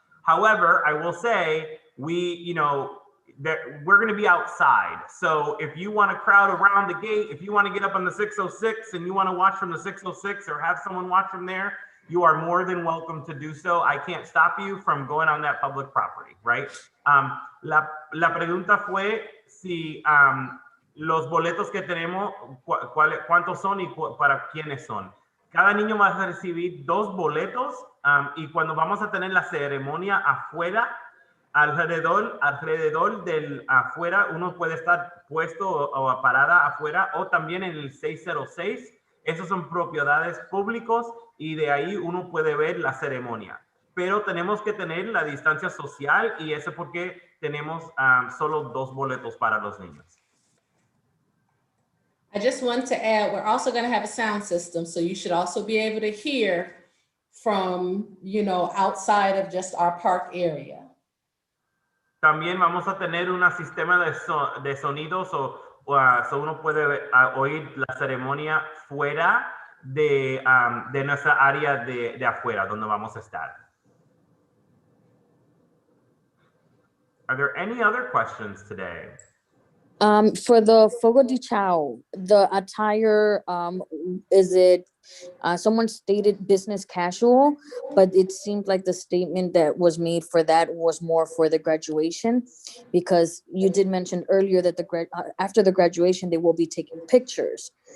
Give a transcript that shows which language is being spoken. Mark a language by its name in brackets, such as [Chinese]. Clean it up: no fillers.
[English] However, I will say we're going to be outside. So if you want to crowd around the gate, if you want to get up on the 606 and you want to watch from the 606 or have someone watch from there, you are more than welcome to do so. I can't stop you from going on that public property, right? [Spanish] La pregunta fue si los boletos que tenemos, cuántos son y para quiénes son. Cada niño va a recibir 2 boletos y cuando vamos a tener la ceremonia afuera, alrededor del afuera, uno puede estar puesto o parada afuera o también en el 606. Esos son propiedades públicos y de ahí uno puede ver la ceremonia. Pero tenemos que tener la distancia social y eso porque tenemos solo 2 boletos para los niños. [English] I just want to add, we're also going to have a sound system, so you should also be able to hear from, outside of just our park area. [Spanish] También vamos a tener un sistema de sonidos so uno puede oír la ceremonia fuera de nuestra área de afuera donde vamos a estar. [English] Are there any other questions today? For the Fogo de Chao, the attire, is it, someone stated business casual, but it seemed like the statement that was made for that was more for the graduation, because you did mention earlier that after the graduation, they will be taking pictures.